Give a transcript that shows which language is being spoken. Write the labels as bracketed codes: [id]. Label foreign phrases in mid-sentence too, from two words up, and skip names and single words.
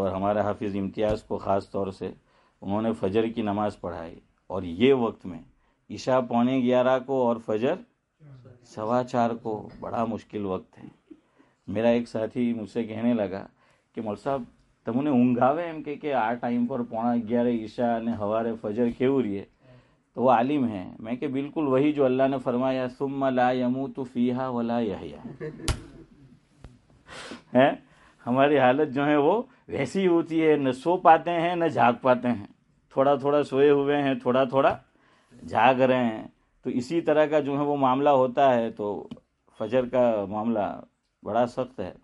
[ur] اور ہمارے حافظ امتیاز کو خاص طور سے انہوں نے فجر کی نماز پڑھائی، اور یہ وقت میں عشاء 11:15 کو اور فجر 4:15 کو، بڑا مشکل وقت ہے. میرا ایک ساتھی مجھ سے کہنے لگا کہ مول صاحب تمہیں [gu] ઊંઘ આવે એમ کہ આ ટાઈમ પર 11:15 عشاء અને સવારે ફજર કેવું રહીએ؟ [ur] تو وہ عالم ہے. میں کہ بالکل وہی جو اللہ نے فرمایا [ar] ثم لا يموت فيها ولا يحيا. [ur] ہماری حالت جو ہے وہ ویسی ہوتی ہے، نہ سو پاتے ہیں نہ جھاگ پاتے ہیں، تھوڑا تھوڑا سوئے ہوئے ہیں، تھوڑا تھوڑا جھاگ رہے ہیں. تو اسی طرح کا جو ہے وہ معاملہ ہوتا ہے. تو فجر کا معاملہ بڑا سخت ہے.